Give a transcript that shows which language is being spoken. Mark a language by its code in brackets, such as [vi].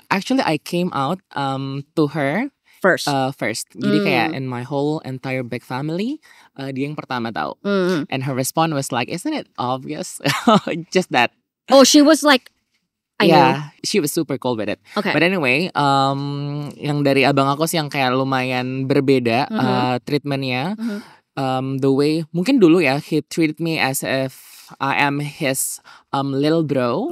[en] Actually, I came out to her First. first. [id] Jadi kayak [en] in my whole entire big family, [id] dia yang pertama tahu. [en] And her response was like, "Isn't it obvious?" Just that. Oh, she was like, I know. She was super cool with it. Okay. [id] But anyway, yang dari abang aku sih yang kayak lumayan berbeda treatmentnya. [en] The way [id] mungkin dulu ya, [en] he treated me as if I am his little bro.